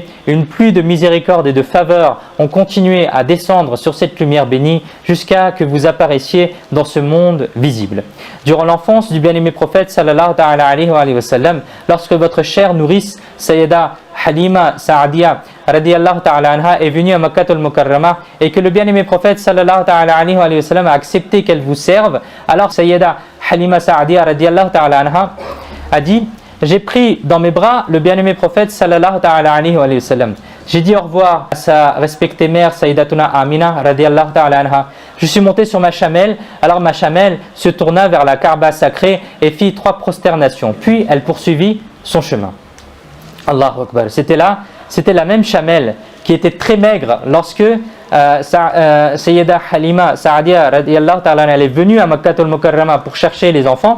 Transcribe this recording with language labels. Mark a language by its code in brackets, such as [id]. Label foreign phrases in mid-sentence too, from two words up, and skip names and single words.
[fr] Une pluie de miséricorde et de faveur ont continué à descendre sur cette lumière bénie jusqu'à que vous apparaissiez dans ce monde visible. Durant l'enfance du bien-aimé prophète [ar] صلى الله تعالى عليه وسلم, [fr] lorsque votre chère nourrice Sayyida Halima Sa'adiya [ar] رضي الله تعالى عنها [fr] est venue à Makkah al-Mukarramah et que le bien-aimé prophète [ar] صلى الله تعالى عليه وسلم [fr] a accepté qu'elle vous serve, alors Sayyida Halima Sa'adiya [ar] رضي الله تعالى عنها [fr] a dit: j'ai pris dans mes bras le bien-aimé prophète [ar] صلى الله تعالى عليه وسلم. [fr] J'ai dit au revoir à sa respectée mère Sayyidatuna Amina [ar] رضي الله تعالى عنها. [fr] Je suis monté sur ma chamelle, alors ma chamelle se tourna vers la Kaaba sacrée et fit 3 prosternations. Puis elle poursuivit son chemin. [ar] الله أكبر. [fr] C'était la même chamelle qui était très maigre lorsque Sayyida Halima Sa'adiya [ar] رضي الله تعالى عنها [fr] est venue à Makkah al-Mukarramah pour chercher les enfants.